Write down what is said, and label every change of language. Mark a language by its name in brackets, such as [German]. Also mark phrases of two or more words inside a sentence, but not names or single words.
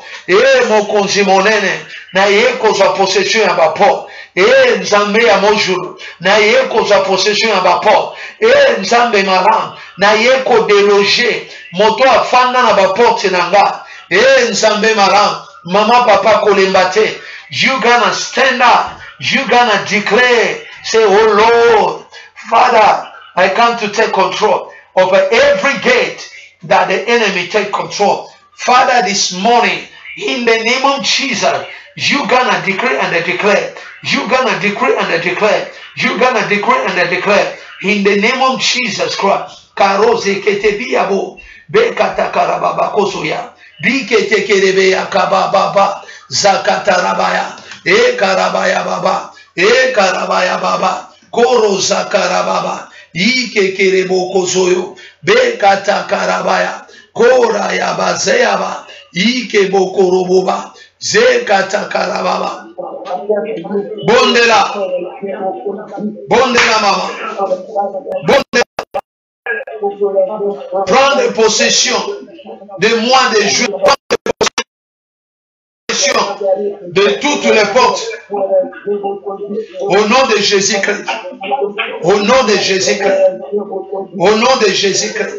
[Lingala] Mokonzi monene, na ye kozwa possession ya ba porte. Nzambe ya mojulu, na ye kozwa possession ya ba porte. Nzambe malamu, na ye ko déloger moto afanda na ba porte na nga. Nzambe malamu, mama papa kolemba te. [English] You gonna stand up, you gonna declare, say, oh Lord, Father, I come to take control over every gate that the enemy take control. Father, this morning, in the name of Jesus, you gonna decree and declare. You gonna decree and declare. You gonna decree and declare. In the name of Jesus Christ. Karoze ketebiabo. Bekata karababa kosoya. Bikete kerebeya kababa. Zakatarabaya. Karabaya baba. Karabaya baba. Koro zakarababa. Ike kerebo kosoyo. Bekata karabaya. Kora yabazeyaba. Ike bokoroboba. Zekata karababa. [Lingala] Bondela. Bondela mama. Bondela. [French] Prendre possession de mois de juin. De toutes les portes. Au nom de Jésus-Christ. Au nom de Jésus-Christ. Au nom de Jésus-Christ.